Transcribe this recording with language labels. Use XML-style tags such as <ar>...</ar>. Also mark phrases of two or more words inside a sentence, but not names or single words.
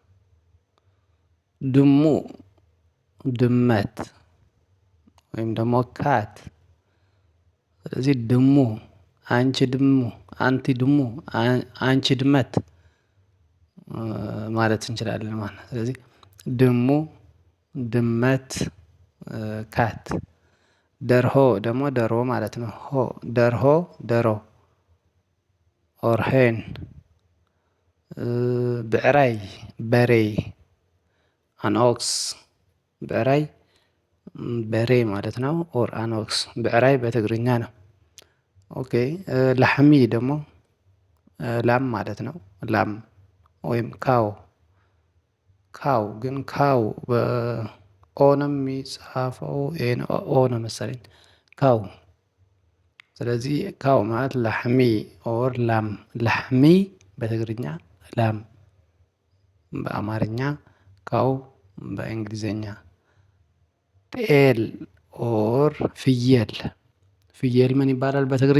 <am>ድሙ ድመት ወይም ደግሞ ካት። ስለዚህ ድሙ፣ አንቺ ድሙ፣ አንቲ ድሙ፣ አንቺ ድመት ማለት እንችላለን ማለት ነው። ስለዚህ ድሙ፣ ድመት፣ ካት። ደርሆ ደግሞ ደሮ ማለት ነው። ደርሆ ደሮ</am> <en>or hen።</en> <am>ብዕራይ በሬ</am> <en>an ox።</en> <am>ብዕራይ በሬ ማለት ነው።</am> <en>or an ox</en> <am>ብዕራይ በትግርኛ ነው። ኦኬ። ላሕሚ ደግሞ ላም ማለት ነው። ላም ወይም ካው። ካው ግን ካው በኦ ነው የሚጻፈው፣ ኦ ነው መሰለኝ ካው። ስለዚህ ካው ማለት ላሕሚ ኦር ላም። ላሕሚ በትግርኛ ላም፣ በአማርኛ ካው፣ በእንግሊዝኛ ጤል ኦር ፍየል። ፍየል ምን ይባላል በትግርኛ?</am>